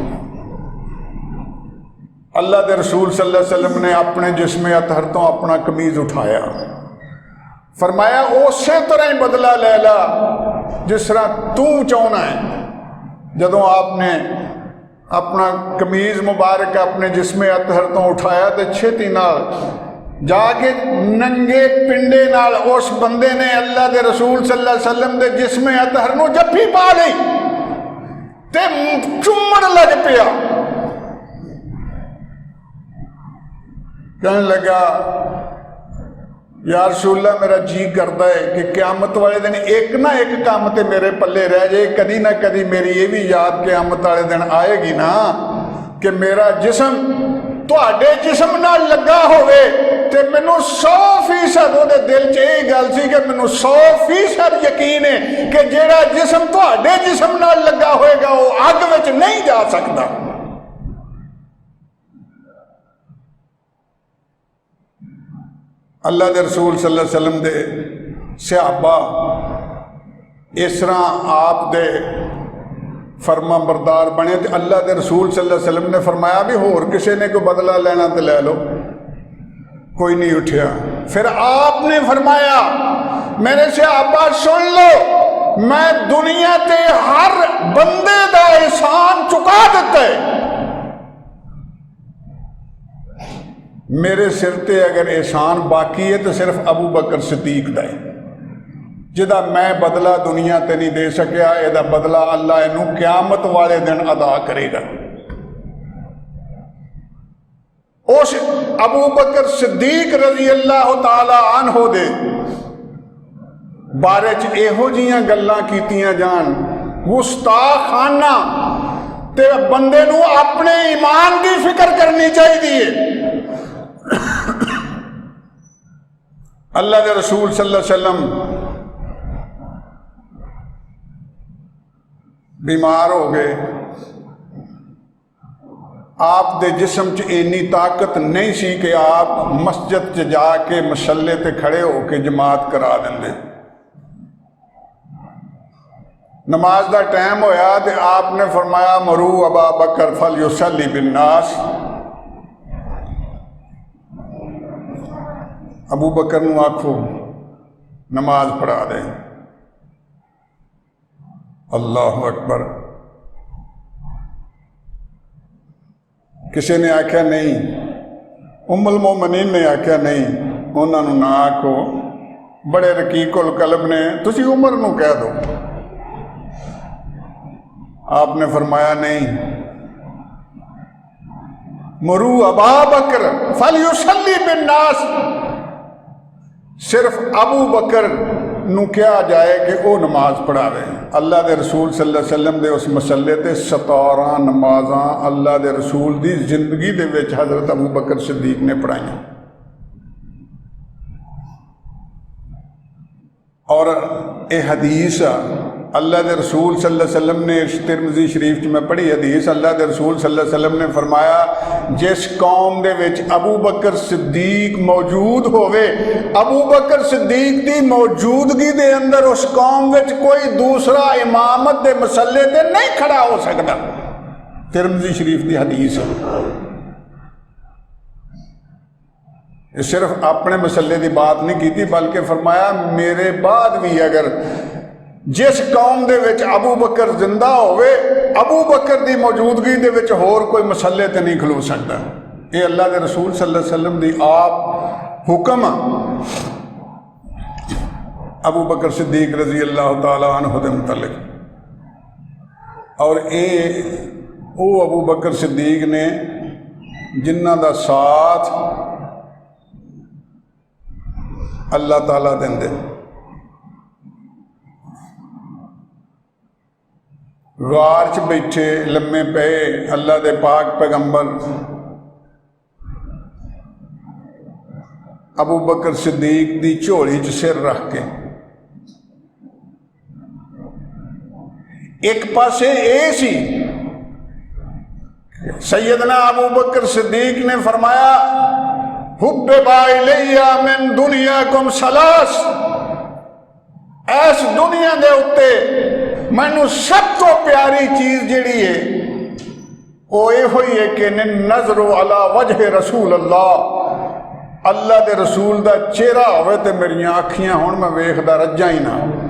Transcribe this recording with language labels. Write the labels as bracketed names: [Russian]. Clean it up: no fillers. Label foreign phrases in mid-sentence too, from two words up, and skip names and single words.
[Urdu] اللہ کے رسول [Arabic] صلى الله عليه وسلم [Urdu] نے اپنے جسم اطہر تو اپنا قمیض اٹھایا، فرمایا اس طرح ہی بدلہ لے لا جس طرح تو چاہنا ہے. [Punjabi] جدوں آپنے اپنا قمیض مبارک اپنے جسم اطہر تو اٹھایا تو چھیتی نال جاکے ننگے پنڈے نال اس بندے نے [Urdu] اللہ کے رسول [Arabic] صلى الله عليه وسلم [Punjabi] کے جسم اطہر نوں جپھی پا لئی تے چمن لگ پیا. [Urdu] کہنے لگا، یار رسول اللہ میرا جی کرتا ہے کہ قیامت والے دن ایک نہ ایک کام تو میرے پلے رہ جائے, [Punjabi] کدی نہ کدی میری یہ بھی یاد قیامت والے دن آئے گی نا کہ میرا جسم تہاڈے جسم نال لگا ہووے تے مینوں 100% اوہدے دل چ یہی گل سی کہ مینوں 100% یقین ہے کہ جیہڑا جسم تہاڈے جسم نال لگا ہوئے گا وہ اگ وچ نہیں جا سکتا. اللہ دے رسول [Arabic] صلى الله عليه وسلم [Punjabi] دے صحابہ اس طرح آپ دے فرماں بردار بنے تو [Urdu] اللہ کے رسول [Arabic] صلى الله عليه وسلم [Punjabi] نے فرمایا بھی ہور کسی نے کوئی بدلہ لینا تو لے لو، کوئی نہیں اٹھا. پھر آپنے فرمایا میرے صحابہ سن لو، میں دنیا تے ہر بندے کا احسان چکا دتا ہے، میرے سر تے اگر احسان باقی ہے تو صرف ابو بکر صدیق کا ہے، جدا میں بدلہ دنیا تے نہیں دے سکیا، ایدا بدلہ اللہ اینوں قیامت والے دن ادا کرے گا. اس ابو بکر صدیق [Arabic] رضي الله تعالى عنه [Punjabi] دے بارے چ ایہو جہیاں گلاں کیتیاں جان گستاخانہ، تے بندے نوں اپنے ایمان کی فکر کرنی چاہیے. [Urdu] اللہ کے رسول [Arabic] صلى الله عليه وسلم [Punjabi] بیمار ہو گئے، آپ دے جسم چ انی طاقت نہیں سی کہ آپ مسجد چ جاکے مصلے تے کھڑے ہوکے جماعت کرا دیندے. نماز کا ٹائم ہویا تو آپنے فرمایا [Arabic] مروا أبا بكر فليصل بالناس, [Punjabi] ابو بکر نوں آکھو نماز پڑھا دے. [Arabic] الله أكبر. [Punjabi] کسی نے آکھیا نہیں, [Arabic] أم المؤمنين [Punjabi] نے آکھیا نہیں، انہوں نے نا آکھو، بڑے [Arabic] رقيق القلب [Punjabi] نے، تسی عمر نوں کہہ دو. آپنے فرمایا نہیں, [Arabic] مروا أبا بكر فليصل بالناس, [Punjabi] صرف ابو بکر نوں کہا جائے کہ وہ نماز پڑھاوے. [Urdu] اللہ کے رسول [Arabic] صلى الله عليه وسلم [Punjabi] دے اس مصلے تے 17 نمازاں [Urdu] اللہ کے رسول کی زندگی [Punjabi] دے وچ حضرت ابو بکر صدیق نے پڑھائی. [Urdu] اور یہ حدیث اللہ کے رسول [Arabic] صلى الله عليه وسلم [Punjabi] نے ترمذی شریف چ میں پڑھی حدیث, [Urdu] اللہ کے رسول [Arabic] صلى الله عليه وسلم [Punjabi] نے فرمایا جس قوم دے وچ ابو بکر صدیق موجود ہووے, ابو بکر صدیق کی موجودگی دے اندر اس قوم وچ کوئی دوسرا امامت دے مصلے تے نہیں کھڑا ہو سکتا. ترمذی شریف کی حدیث صرف اپنے مصلے کی بات نہیں کی، بلکہ فرمایا میرے بعد بھی اگر جس قوم دے وچ ابو بکر زندہ ہووے، ابو بکر کی موجودگی دے وچ ہور کوئی مصلے تے نہیں کھلو سکتا. [Urdu] یہ اللہ کے رسول [Arabic] صلى الله عليه وسلم [Punjabi] دی آپ حکم ابو بکر صدیق [Arabic] رضي الله تعالى عنه [Punjabi] دے متعلق. اور یہ وہ ابو بکر صدیق نے جنہاں دا ساتھ اللہ تعالیٰ دیندے. غار چ بیٹھے لمے پے اللہ دے پاک پیغمبر ابو بکر صدیق دی جھولی چ سر رکھ کے، ایک پاسے اے سی سیدنا ابو بکر صدیق نے فرمایا [Arabic] حبب إلي من دنياكم ثلاث, [Punjabi] اس دنیا دے اتے مینوں سب تو پیاری چیز جیہڑی ہے وہ ایہو ہی ہے کہ [Arabic] نظر على وجه رسول الله, [Urdu] اللہ کے رسول کا چہرہ [Punjabi] ہووے تے میریاں اکھیاں ہن میں ویکھدا رجا ہی نا.